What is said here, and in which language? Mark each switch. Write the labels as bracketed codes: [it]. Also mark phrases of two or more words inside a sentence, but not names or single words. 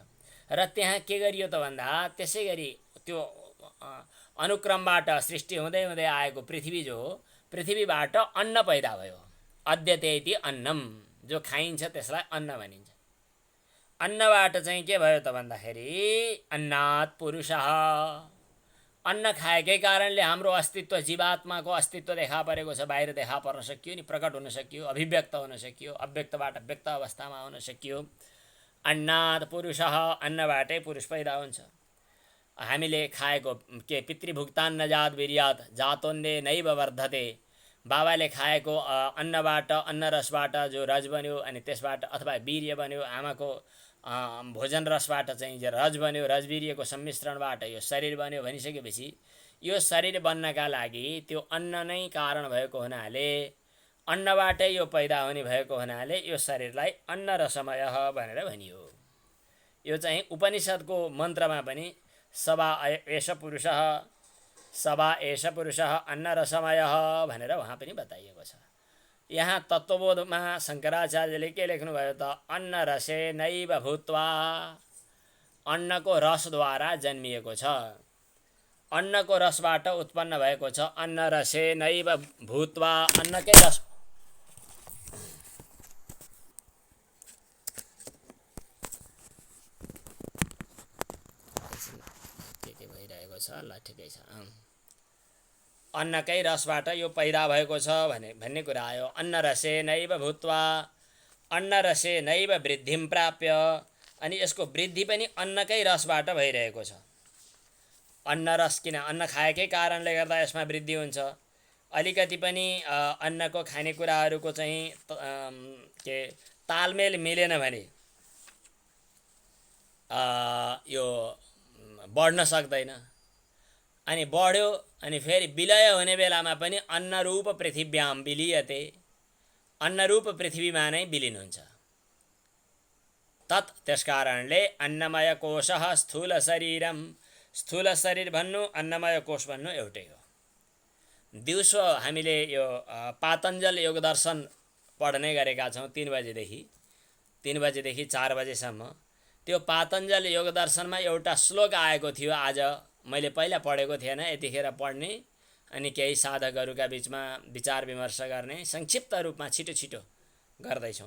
[ne] र त्यहाँ के गरियो त भन्दा त्यसै गरी त्यो अनुक्रमबाट सृष्टि हुँदै हुँदै आएको पृथ्वी जो हो, पृथ्वीबाट अन्न पैदा भयो। [sa] अद्यतेति अन्नम, [ne] जो खाइन्छ त्यसलाई अन्न भनिन्छ। अन्नबाट चाहिँ के भयो त भन्दाखेरि [sa] अन्नात् पुरुषः, [ne] अन्न खाएकै कारणले हाम्रो अस्तित्व, जीवात्माको अस्तित्व देखा परेको छ, बाहिर देखा पर्न सकियो नि, प्रकट हुन सकियो, अभिव्यक्त हुन सकियो, अव्यक्तबाट व्यक्त अवस्थामा आउन सकियो। [sa] अन्नात् पुरुषः, [ne] अन्नबाटै पुरुष पैदा हुन्छ। हामीले खाएको के [sa] पितृभुक्तान्न जात वीर्यात् जातोन्ने नैव वर्धते, [ne] बाबाले खाएको अन्नबाट, अन्नरसबाट जो रज बन्यो अनि त्यसबाट अथवा वीर्य बन्यो, आमाको भोजन रसबाट चाहिँ जो रज बन्यो, रजवीर्यको सम्मिश्रणबाट यो शरीर बन्यो भनिसकेपछि यो शरीर बन्नका लागि त्यो अन्न नै कारण भएको हुनाले, अन्नबाटै यो पैदा हुने भएको हुनाले यो शरीरलाई [sa] अन्न रसमयः [ne] भनेर भनियो। यो चाहिँ उपनिषद्को मन्त्रमा पनि [sa] सवा एष पुरुषः, सवा एष पुरुषः अन्न रसमयः [ne] भनेर वहाँ पनि बताइएको छ। यहाँ तत्त्वबोधमा शङ्कराचार्यले के लेख्नुभयो त? [sa] अन्न रसे नैव भूत्वा, [ne] अन्नको रसद्वारा जन्मिएको छ, अन्नको रसबाट उत्पन्न भएको छ। [sa] अन्न रसे नैव भूत्वा, [ne] अन्नकै रस के भइरहेको छ? ल ठिकै छ। अन्नकै रसबाट यो पैदा भएको छ भन्ने कुरा आयो। [sa] अन्न रसे नैव भूत्वा, अन्न रसे नैव वृद्धिं प्राप्य, [ne] अनि यसको वृद्धि पनि अन्नकै रसबाट भइरहेको छ। अन्न रस, किन अन्न खाएकै कारणले गर्दा यसमा वृद्धि हुन्छ। अलिकति पनि अन्नको खानेकुराहरूको चाहिँ के तालमेल मिलेन भने यो बढ्न सक्दैन। अनि बढ्यो अनि फेरि विलय हुने बेलामा पनि [sa] अन्नरूप पृथिव्याम विलीयते, [ne] अन्नरूप पृथ्वीमा नै विलीन हुन्छ। तत् त्यसकारणले [sa] अन्नमय कोशः स्थूल शरीरम, [ne] स्थूल शरीर भन्नु अन्नमय कोश भन्नु एउटै हो। दिउँसो हामीले यो पातञ्जल योग दर्शन पढ्ने गरेका छौँ 3 बजेदेखि 4 बजेसम्म। त्यो पातञ्जल योग दर्शनमा एउटा श्लोक आएको थियो, आज मैले पहिला पढेको थिएन, यतिखेर पढ्ने अनि केही साधकहरूका बिचमा विचार विमर्श गर्ने संक्षिप्त रूपमा छिटो छिटो गर्दैछौँ।